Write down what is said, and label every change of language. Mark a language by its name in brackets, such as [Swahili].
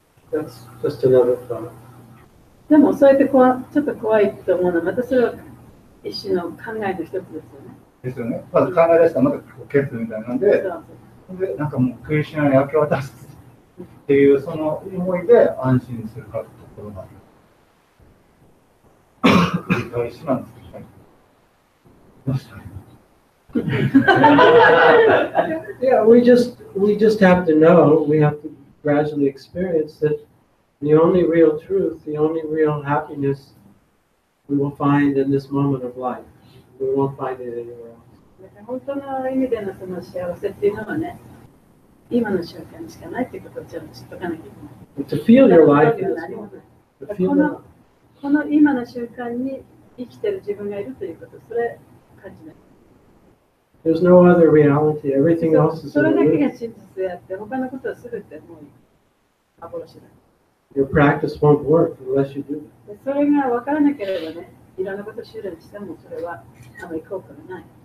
[English] That's just another thought. [Japanese] でもそうやってちょっと怖いと思うのは、またそれは一種の考えの一つですよね。ですよね。まず考え出したらまた決みたいなんで、なんかもうクリシュナに明け渡すっていうその思いで安心するかところがある。繰り返しなんですけど、どうしたらいいの [English] Yeah, we just have to know, we have to gradually experience that the only real truth, the only real happiness we will find in this moment of life. We won't find it anywhere else. [Japanese] 本当の意味でのその幸せっていうのはね、今の瞬間にしかないっていうことをちゃんと知っとかなきゃいけない。 [English] To feel your life in this moment. To feel your life. [Japanese] この今の瞬間に生きてる自分がいるということ、それ感じない。 [English] There's no other reality. Everything else is [Japanese] それだけ [English] illusion. [Japanese] が真実であって、他のことはすべてもう幻だ。 [English] Your practice won't work unless you do that. [Japanese] でそれが分からなければね、いろんなことを修練してもそれはあまり効果がない。